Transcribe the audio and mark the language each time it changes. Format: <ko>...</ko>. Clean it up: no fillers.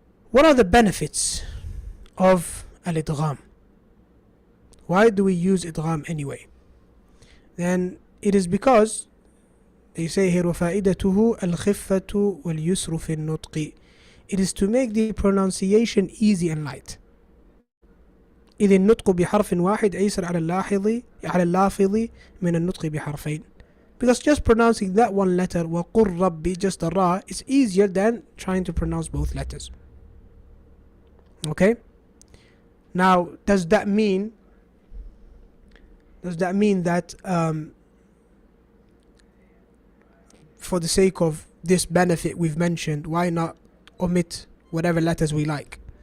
<en>What are the benefits of al-Idgham? Why do we use idgham anyway? Then it is because they say here</en> <ar>وفائدته الخفة واليسر في النطق.</ar> <en>It is to make the pronunciation easy and light.</en> <ar>إذ النطق بحرف واحد أيسر على اللافظ من النطق بحرفين.</ar> <en>Because just pronouncing that one letter</en> <ar>وقل ربي,</ar> <en>just the ra, is easier than trying to pronounce both letters. Okay. Now does that mean that for the sake of this benefit we've mentioned, why not omit whatever letters we like?</en>